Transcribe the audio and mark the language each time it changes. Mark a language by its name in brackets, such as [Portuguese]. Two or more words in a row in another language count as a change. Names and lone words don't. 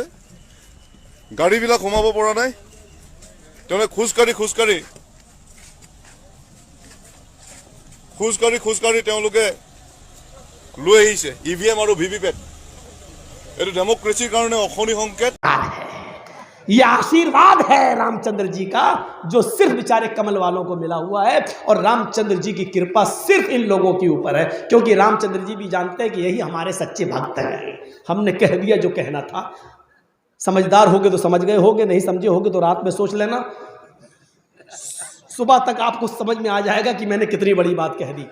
[Assamese] গাড়ীবিলাক সোমাব পৰা নাই। তেওঁলোকে খোজকাঢ়ি তেওঁলোকে লৈ আহিছে ইভিএম আৰু ভিভিপেট। এইটো ডেমক্ৰেচিৰ কাৰণে অশনি সংকেত। [Hindi] ये आशीर्वाद है रामचंद्र जी का, जो सिर्फ बेचारे कमल वालों को मिला हुआ है। और रामचंद्र जी की कृपा सिर्फ इन लोगों के ऊपर है, क्योंकि रामचंद्र जी भी जानते हैं कि यही हमारे सच्चे भक्त हैं। हमने कह दिया जो कहना था। समझदार होगे तो समझ गए होगे, नहीं समझे होगे तो रात में सोच लेना, सुबह तक आपको समझ में आ जाएगा कि मैंने कितनी बड़ी बात कह दी।